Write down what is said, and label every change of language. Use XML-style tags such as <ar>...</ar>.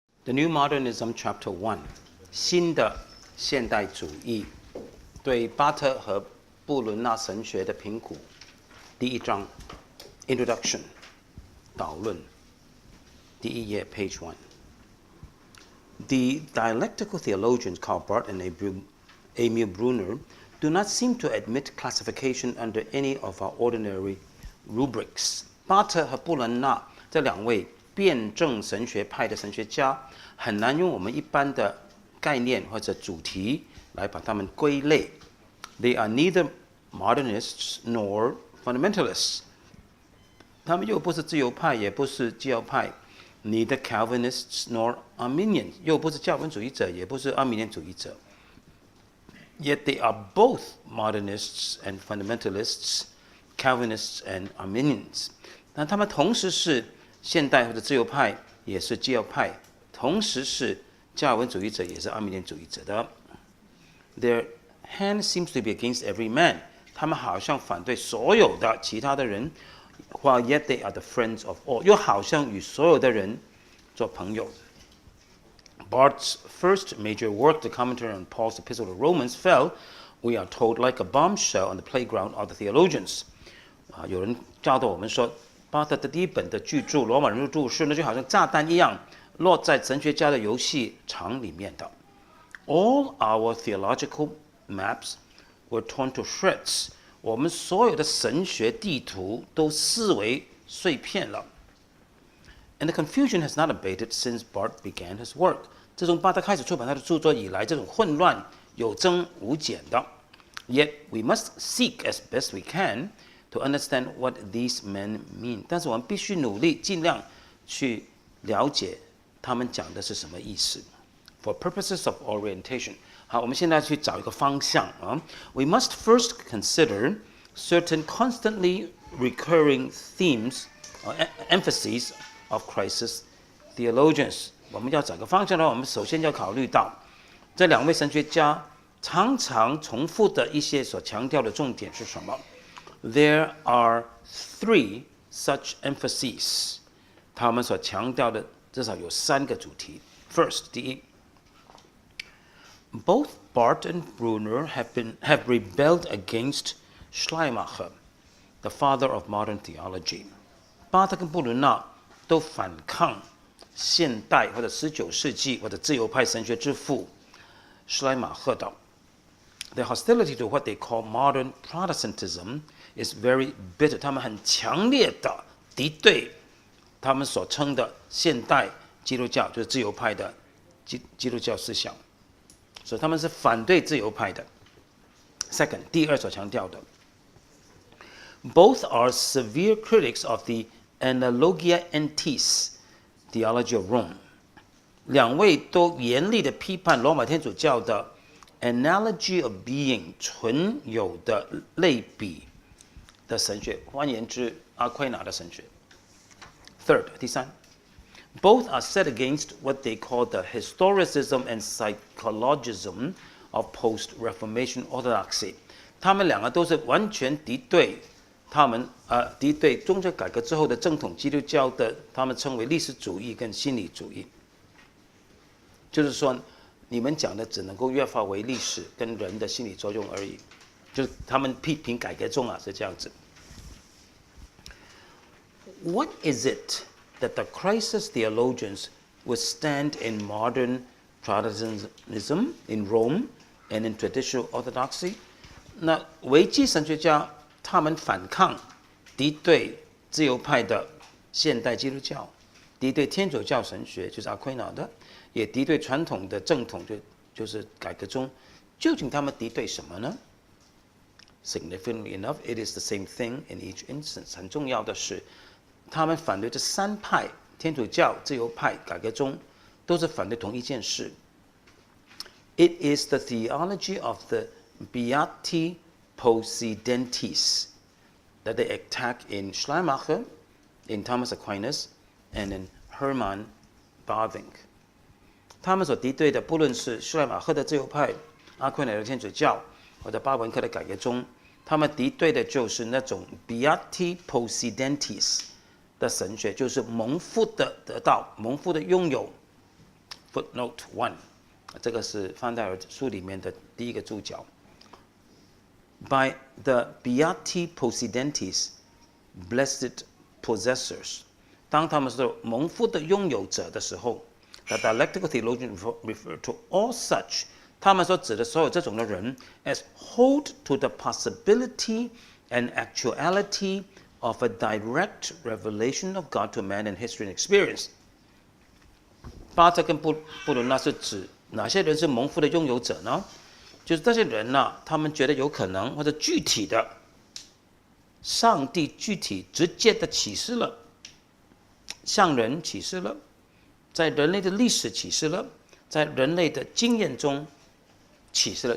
<en>The New Modernism Chapter 1</en> <zh>新的现代主义对巴特和布伦纳神学的评估第一章</zh> <en>Introduction</en> <zh>导论第一页</zh> <en>Page 1 The dialectical theologians Karl Barth and Emil Brunner do not seem to admit classification under any of our ordinary rubrics.</en> <zh>巴特和布伦纳这两位辩证神学派的神学家很难用我们一般的概念或者主题来把它们归类。</zh> <en>They are neither modernists nor fundamentalists.</en> <zh>他们又不是自由派，也不是基要派 ，</zh> <en>neither Calvinists nor Arminians，</en> <zh>又不是教文主义者，也不是阿米念主义者。</zh> <en>Yet they are both modernists and fundamentalists, Calvinists and Arminians.</en> <zh>但他们同时是现代或者自由派，也是基要派，同时是加尔文主义者，也是阿米念主义者的。</zh> <en>Their hand seems to be against every man.</en> <zh>他们好像反对所有的其他的人，</zh> <en>while yet they are the friends of all.</en> <zh>又好像与所有的人做朋友。</zh> <en>Barth's first major work, the commentary on Paul's epistle to Romans, fell, we are told, like a bombshell on the playground of the theologians.</en> <zh>有人教导我们说，巴特的第一本的巨著《罗马人注释》呢，就好像炸弹一样，落在神学家的游戏场里面的。</zh> <en>All our theological maps were torn to shreds.</en> <zh>我们所有的神学地图都视为碎片了。</zh> <en>And the confusion has not abated since Barth began his work.</en> <zh>自从巴特开始出版他的著作以来，这种混乱有增无减的。</zh> <en>Yet we must seek as best we can to understand what these men mean.</en> <zh>但是我们必须努力，尽量去了解他们讲的是什么意思。</zh> <en>For purposes of orientation.</en> <zh>好，我们现在去找一个方向啊。</zh> <en>We must first consider certain constantly recurring themes or emphases of crisis theologians.</en> <zh>我们要找个方向的话，我们首先要考虑到这两位神学家常常重复的一些所强调的重点是什么。</zh> <en>There are three such emphases.</en> <zh>他们所强调的至少有三个主题。</zh> <en>First,</en> <zh>第一</zh> <en>Both Barth and Brunner have rebelled against Schleiermacher, the father of modern theology.</en> <zh>巴特跟布伦纳都反抗现代或者19世纪或者自由派神学之父施莱马赫的。</zh> <en>Their hostility to what they call modern Protestantism is very bitter.</en> <zh>他们很强烈的敌对他们所称的现代基督教，就是自由派的基督教思想。所以他们是反对自由派的。</zh> <en>Second,</en> <zh>第二所强调的</zh> <en>Both are severe critics of the Analogia Entis theology of Rome.</en> <zh>两位都严厉的批判罗马天主教的</zh> <en>analogy of being</en> <zh>纯有的类比的神学，换言之，阿奎那的神学。</zh> <en>Third,</en> <zh>第三</zh> <en>Both are set against what they call the historicism and psychologism of post-Reformation orthodoxy.</en> <zh>他们两个都是完全敌对敌对宗教改革之后的正统基督教的，他们称为历史主义跟心理主义。就是说，你们讲的只能够约化为历史跟人的心理作用而已，就是他们批评改革宗是这样子。</zh> <en>What is it that the crisis theologians would stand in modern Protestantism in Rome and in traditional orthodoxy?</en> <zh>那维基神学家他们反抗、敌对自由派的现代基督教，敌对天主教神学，就是阿奎那的，也敌对传统的正统，就是改革宗。究竟他们敌对什么呢？</zh> <en>Significantly enough, it is the same thing in each instance.</en> <zh>很重要的是，他们反对这三派：天主教、自由派、改革宗，都是反对同一件事。</zh> <en>It is the theology of the Beati Possidentis that they attack in Schleiermacher, in Thomas Aquinas, and in Hermann Bavinck.</en> <zh>他们所敌对的，不论是施莱马赫的自由派、阿奎那的天主教，或者巴文克的改革宗，他们敌对的就是那种 Beati Possidentis 的神学，就是蒙福的得到、蒙福的拥有</zh> <en>footnote 1，</en> <zh>这个是范戴尔书里面的第一个注脚。</zh> <en>By the beati possidentes, blessed possessors，</en> <zh>当他们是蒙福的拥有者的时候</zh> <en>，the dialectical theologian refer to all such，</en> <zh>他们所指的所有这种的人</zh> <en>as hold to the possibility and actuality of a direct revelation of God to man in history and experience。</en> <zh>巴特跟布伦纳是指哪些人是蒙福的拥有者呢？就是这些人他们觉得有可能或者具体的，上帝具体直接的启示了，向人启示了，在人类的历史启示了，在人类的经验中启示了。</zh>